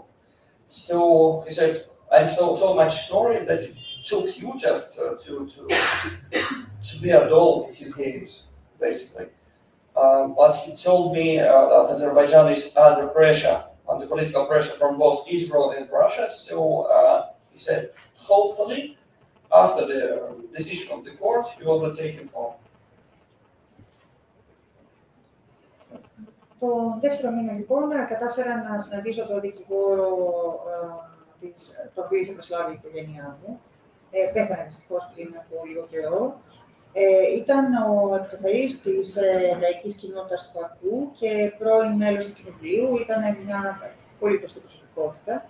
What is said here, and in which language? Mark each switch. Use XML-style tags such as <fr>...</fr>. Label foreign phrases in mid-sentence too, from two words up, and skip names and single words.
<en>So he said, I'm so much sorry that it took you just to be a doll in his games, basically. But he told me that Azerbaijan is under pressure, under political pressure from both Israel and Russia. So he said, hopefully, after the decision of the court, you will be taken home.</en> <el>Το δεύτερο μήνα, λοιπόν, κατάφερα να συναντήσω τον δικηγόρο το οποίο είχε προσλάβει η οικογένειά μου. Πέθανε δυστυχώς πριν από λίγο καιρό. Ήταν ο επικεφαλής της λαϊκής κοινότητας του Μπακού και πρώην μέλος του Κοινοβουλίου, ήταν μια πολύ γνωστή προσωπικότητα.</el>